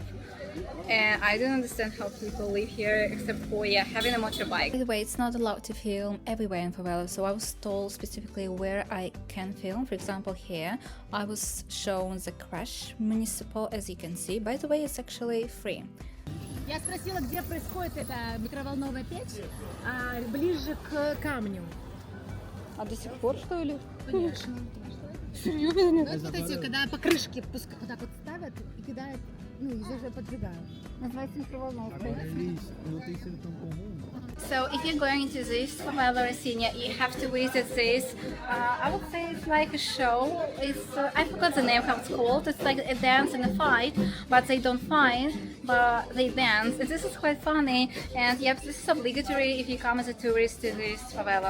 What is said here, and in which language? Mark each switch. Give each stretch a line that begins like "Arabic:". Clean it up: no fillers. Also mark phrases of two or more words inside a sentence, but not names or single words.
English: And I don't understand how people live here except for having a motorbike. By the way, it's not allowed to film everywhere in favela, so I was told specifically where I can film. For example, here I was shown the Crash Municipal, as you can see. By the way, it's actually free.
Russian: Я спросила, где происходит эта микроволновая печь, ближе к камню. А до сих пор, что ли? Конечно. Ну, вот эти, когда покрышки вот так вот ставят и кидают, ну, и уже поджигают. Называется микроволновка.
Portuguese: Não tem sido tão comum.
English: So if you're going to this Favela Rocinha, you have to visit this. I would say it's like a show. It's I forgot the name how it's called. It's like a dance and a fight, but they don't fight, but they dance. And this is quite funny. And yes, this is obligatory if you come as a tourist to this favela.